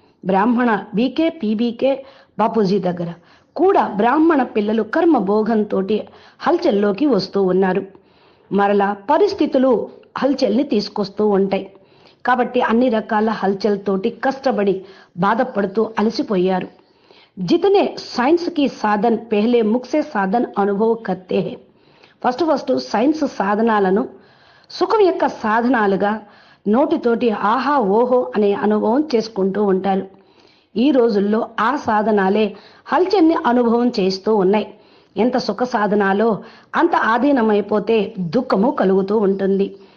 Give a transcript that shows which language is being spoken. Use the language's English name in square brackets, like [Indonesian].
[Telugu] బ్రాహ్మణ BK PBK Bapuji దగ్గర కూడా బ్రాహ్మణ పిల్లలు కర్మ భోగంతో హల్చల్లోకి వస్తూ ఉన్నారు. మరలా పరిస్థితులు హల్చల్ని తీసుకొస్తూ ఉంటాయి. కాబట్టి అన్ని రకాల హల్చల్ తోటి కష్టపడి బాధపడుతూ అలసిపోయారు. [Hindi] जितने साइंस की साधन पहले मुख से साधन अनुभव करते हैं. [Telugu] ఫస్ట్ సైన్స్ సాధనాలను సుఖం యొక్క సాధనాలుగా నోటితోటి ఆహా ఓహో అనే అనుభవం చేసుకుంటూ ఉంటారు. ఈ రోజుల్లో ఆ సాధనాలే హల్చల్ని అనుభవం చేస్తూ ఉన్నాయి. ఎంత సుఖ సాధనాలో అంత ఆధీనమైపోతే దుఃఖము కలుగుతూ ఉంటుంది.